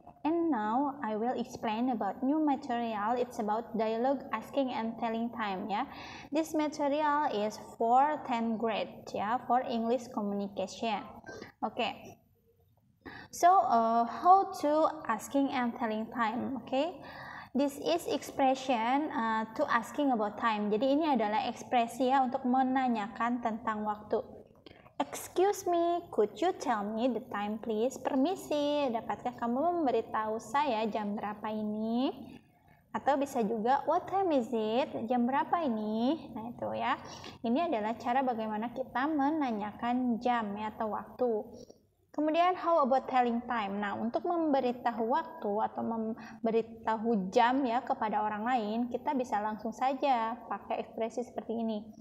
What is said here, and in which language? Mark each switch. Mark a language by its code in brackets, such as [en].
[en] And now I will explain about new material. It's about dialogue asking and telling time ya. This material is for 10th grade ya, for English communication. Okay. So how to asking and telling time, okay? This is expression to asking about time. [id] Jadi ini adalah ekspresi ya untuk menanyakan tentang waktu. [en] Excuse me, could you tell me the time please? [id] Permisi, dapatkah kamu memberitahu saya jam berapa ini? Atau bisa juga, [en] what time is it? [id] Jam berapa ini? Nah itu ya. Ini adalah cara bagaimana kita menanyakan jam ya atau waktu. [en] Kemudian how about telling time? [id] Nah, untuk memberitahu waktu atau memberitahu jam ya kepada orang lain, kita bisa langsung saja pakai ekspresi seperti ini.